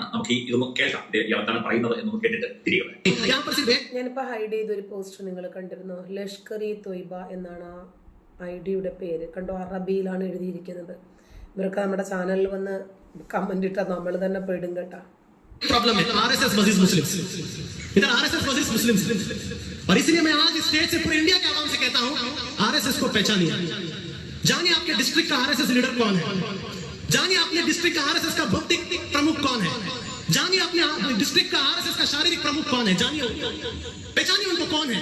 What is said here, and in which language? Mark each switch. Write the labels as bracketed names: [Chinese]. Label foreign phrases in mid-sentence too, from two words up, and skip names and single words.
[Malayalam] നമുക്ക് ഇതൊന്നും കേൾക്കാം, എന്താണ് പറയുന്നത് എന്നൊന്ന് കേട്ടിട്ട് തിരികെ. ഞാനിപ്പോ ഹൈഡ് ചെയ്തൊരു പോസ്റ്റർ നിങ്ങൾ കണ്ടിരുന്നു. ലഷ്കർ-ഇ-തോയ്ബ എന്നാണ് ആ ഐഡിയുടെ പേര്. കണ്ടോ, അറബിയിലാണ് എഴുതിയിരിക്കുന്നത്. ഇവരൊക്കെ നമ്മുടെ ചാനലിൽ വന്ന് കമന്റ് ഇട്ടാൽ നമ്മൾ തന്നെ പെടും കേട്ടാ. [Hindi] प्रॉब्लम है [English] RSS versus Muslims, [Hindi] इधर [English] RSS versus Muslims, [Hindi] और इसलिए मैं आज स्टेज से पूरे इंडिया के आवाम से कहता हूं, आरएसएस को पहचानिए। जानिए आपके डिस्ट्रिक्ट का आरएसएस लीडर कौन है, जानिए अपने डिस्ट्रिक्ट का आरएसएस का भौतिक प्रमुख कौन है, जानिए अपने डिस्ट्रिक्ट का आरएसएस का शारीरिक प्रमुख कौन है, जानिए पहचानिए उनको कौन है।